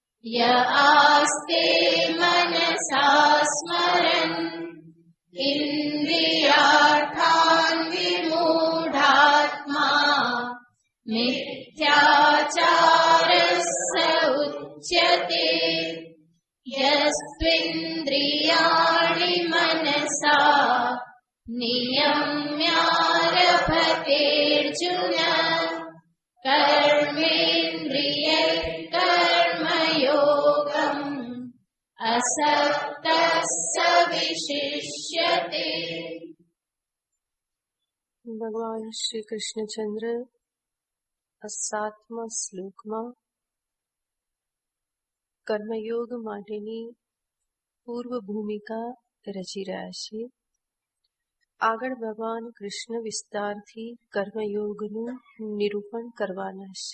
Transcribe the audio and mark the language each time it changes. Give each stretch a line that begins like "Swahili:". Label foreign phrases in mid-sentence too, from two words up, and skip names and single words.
Sanskrit: य आस्ते मनसा स्मरन् इन्द्रियार्थान् विमूढात्मा मिथ्याचारः स उच्यते यस्त्विन्द्रियाणि मनसा नियम्यारभतेऽर्जुन कर्मेन्द्रियैः कर्मयोगम् असक्तः स विशिष्यते।
Gujarati: ભગવાન શ્રી કૃષ્ણચંદ્ર આ 7મા શ્લોકમાં કર્મયોગ માટેની પૂર્વ ભૂમિકા રચી રહ્યા છે. આગળ ભગવાન કૃષ્ણ વિસ્તારથી કર્મયોગનું નિરૂપણ કરવાના છે.